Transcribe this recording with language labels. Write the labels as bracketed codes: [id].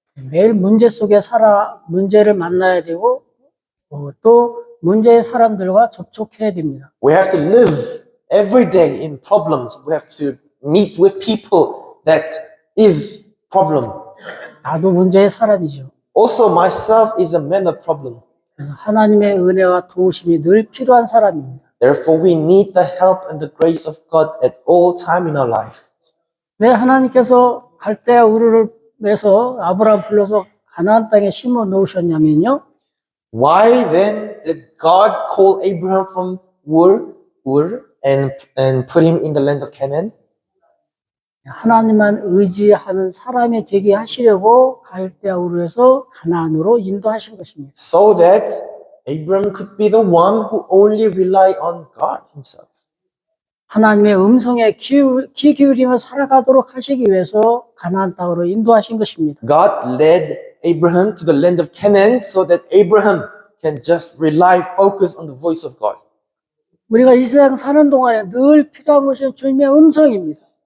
[ko] 매일 문제 속에 문제를 만나야 되고 또 문제의 사람들과 접촉해야 됩니다. [en] We have to live every day in problems. We have to meet with people that is problem. [ko] 나도 문제의 사람이죠. [en] Also, myself is a man of problem. [ko] 그래서 하나님의 은혜와 도우심이 늘 필요한 사람입니다. [en] Therefore, we need the help and the grace of God at all time in our life. [ko] 왜 하나님께서 갈대아 우르를 내서 아브라함 불러서 가나안 땅에 심어 놓으셨냐면요. [en] Why then did God call Abraham from Ur and put him in the land of Canaan? [ko] 하나님만 의지하는 사람이 되게 하시려고 갈대아 우르에서 가나안으로 인도하신 것입니다. [en] So that Abraham could be the one who only rely on God himself. [ko] 하나님의 음성에 귀 기울이며 살아가도록 하시기 위해서 가나안 땅으로 인도하신 것입니다. [en] God led Abraham to the land of Canaan so that Abraham can just focus on the voice of God. [ko] 우리가 이 세상 사는 동안에 늘 필요한 것은 주님의 음성입니다.